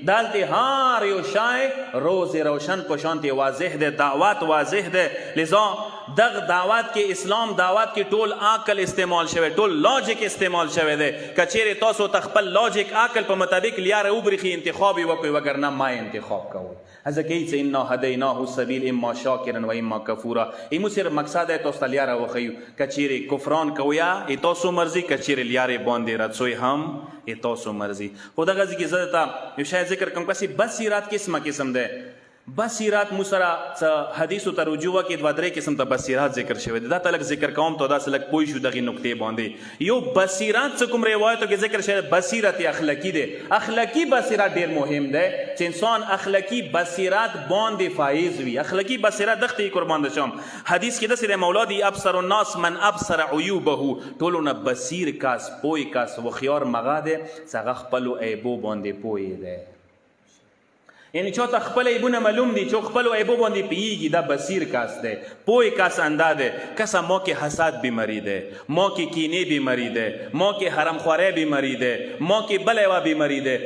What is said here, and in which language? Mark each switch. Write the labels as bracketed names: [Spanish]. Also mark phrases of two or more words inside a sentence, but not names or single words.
[Pashto] دلته هر یو شای [Persian] روز روشن [Pashto] په شانتې واضح دی، دعوت واضح دی. لذا دغه دعوت کې اسلام دعوت کې ټول عقل استعمال شوی، ټول لاجیک استعمال شوی دی. که چیرې تاسو ته خپل لاجیک عقل په مطابق لیاره وبرېښي انتخاب یې وکړئ، وګرنه ما انتخاب کوئ. ځکه یې چې [Arabic] انا هدیناه السبیل اما شاکرا و اما کفورا. [Pashto] ایمو صرف مقصد دی تاسو ته لیاره وښیو. که چیرې کفران کوئ ای تاسو مرضي، که چیرې لیارې باندې رڅوئ هم ای تاسو مرضي. خو دغه ځای کې زه درته یو شی ذکر کوم، کسې بصیرت قسمه قسم دی. بصیرت مو سره څه حدیثو ته رجوع وکړي، دوه درې قسم ته بصیرت ذکر شوی دی. دا ته لږ ذکر کوم ته داسې لږ پوه شو دغې نکتې باندې. یو بصیرت څه کوم روایتو کې ذکر شوی بصیرت اخلاقي دی. اخلاقي بصیرت ډېر مهم دی چې انسان اخلاقي بصیرت باندې فایز وي. اخلاقي بصیرت دغه ته قربان شم. حدیث کې داسې دی مولا دی [Arabic] ابصر الناس من ابصر عیوبه. [Pashto] ټولو نه بصیر کس، پوه کس، هوښیار مغه دی چې هغه خپلو عیبو باندې پوه دی. یعنی چاته خپل عیبونه معلوم دي، چې خپلو عیبو باندې پوهیږي، دا بصیر کس دی، پوه کس انده دی. کسه ما کې حسد بیماری دی، ما کې کینې بیماری دی، ما کې حرامخواری بیماری دی، ما کې بله یوه بیماری دی.